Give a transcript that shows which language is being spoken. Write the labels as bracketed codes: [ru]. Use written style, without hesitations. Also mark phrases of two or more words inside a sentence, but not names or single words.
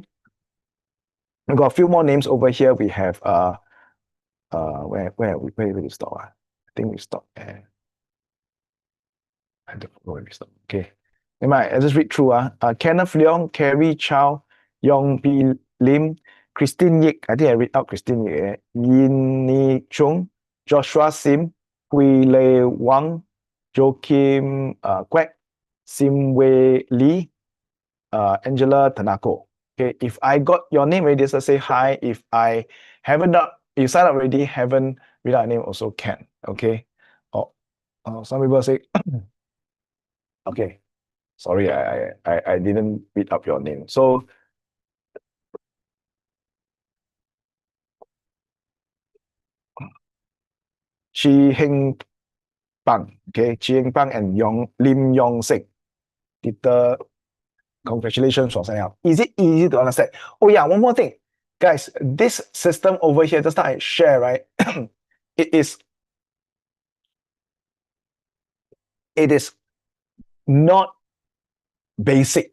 [en] We've got a few more names over here. We have where did we stop? I think we stopped at, I don't know where we stopped. Okay. I just read through. Kenneth Leong, Carrie Chow, Yong P. Lim, Christine Yik, I think I read out Christine Yik, Yin Ni Chung, Joshua Sim, Hui Lei Wang, Joachim Kwek, Sim Wei Lee, Angela Tanako. Okay, if I got your name already, just say hi. If I haven't done, you sign up already, haven't read out name, also can. Okay. Some people say, okay, sorry, I didn't read up your name. So Chi Heng Bang, okay, Chi Heng Bang and Lim Yong Sik. Congratulations for signing up. Is it easy to understand? Oh yeah, one more thing. Guys, this system over here, just now I share, right? it is not basic.